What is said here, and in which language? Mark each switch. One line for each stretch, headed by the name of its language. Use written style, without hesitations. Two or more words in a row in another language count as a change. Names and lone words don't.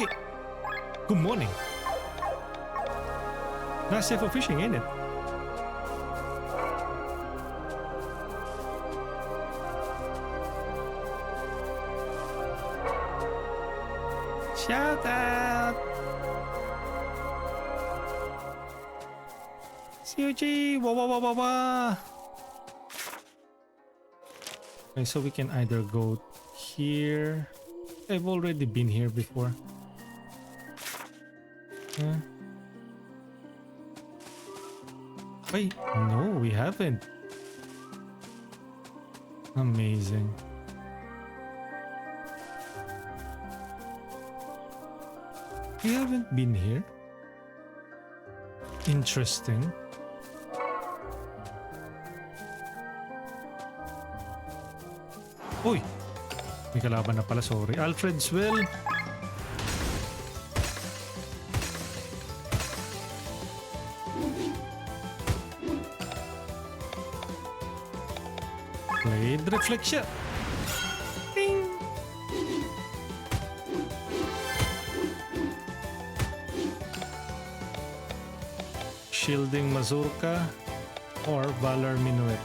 English: Good morning. Nice day for fishing, ain't it? Shout out! Siuchi! Wah wah wah wah wah! Okay, so we can either go here. I've already been here before. Huh? Wait, no, we haven't. Amazing. We haven't been here. Interesting. Uy!
Filipino: May kalaban na pala,
English: sorry. Alfred's Well. Blade Reflection. Ding! Shielding Mazurka or Valor Minuet.